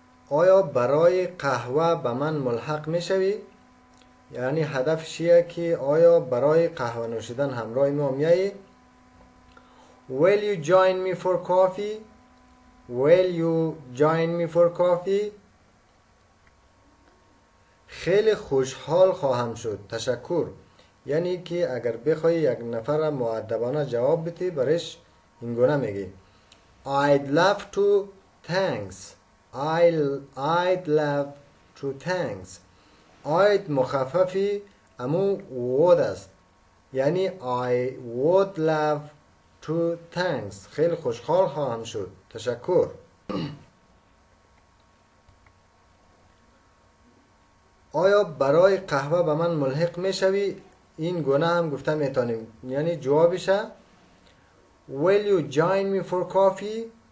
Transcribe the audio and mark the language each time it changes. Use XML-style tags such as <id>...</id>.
<fa>آیا برای قهوه به من ملحق می شوی؟ یعنی هدف چیه که آیا برای قهوه نوشیدن همراه ما میایی؟</fa> <en>Will you join me for coffee? Will you join me for coffee?</en> <fa>خیلی خوشحال خواهم شد. تشکر. یعنی که اگر بخوای یک نفر مؤدبانه جواب بدی برش اینگونه میگی</fa> <en>I'd love to thanks. I'd love to thanks.</en> <fa>I'd مخففی امو would است. یعنی</fa> <en>I would love to thanks.</en> <fa>خیلی خوشحال خواهم شد. تشکر. آیا برای قهوه به من ملحق میشوی؟ این گونه هم گفته میتونیم. یعنی جوابشه</fa> <en>Will you join me for coffee?</en>